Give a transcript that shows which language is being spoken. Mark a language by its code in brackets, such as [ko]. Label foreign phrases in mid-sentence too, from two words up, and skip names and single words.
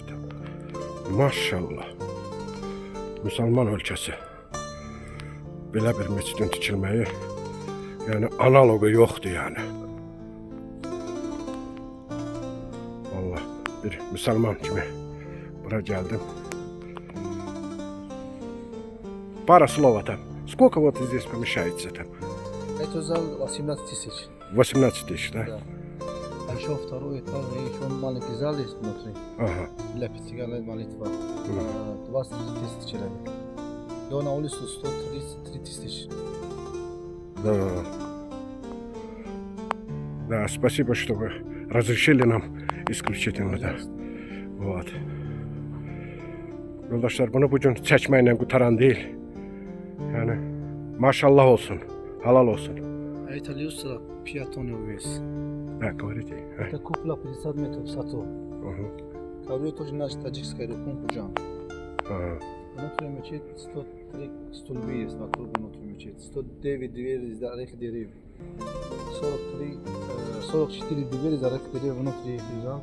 [az] Maşallah. Müsəlman ölkəsi. Belə bir meçidin tikilməyi, yəni analogu yoxdur yəni. Vallahi bir müsəlman kimi bura gəldim. [ru] Пара слов там. Сколько вот здесь помещается там? Это зал 18 тысяч. 18 тысяч, да? Да. А еще второй этаж, еще он маленький зал есть внутри. Ага. Для пятигранной молитвы. 23 тысячи человек. И он на улицу 133 тысячи. Да. Да, спасибо, что вы разрешили нам исключительно da. Вот. [az] Yoldaşlar bunu bugün çəkməklə qutaran deyil. Yəni maşallah olsun, halal olsun. А это люстра пятонный вес. Да, говорите. Это купла 50 метров высоту. Ага. Ковры тоже наша таджикская рукунку джам. Ага. Внутри мечеть 103 столбы есть вокруг внутри мечети. 109 двери из ореховых деревьев. 44 двери из ореховых деревьев внутри зал.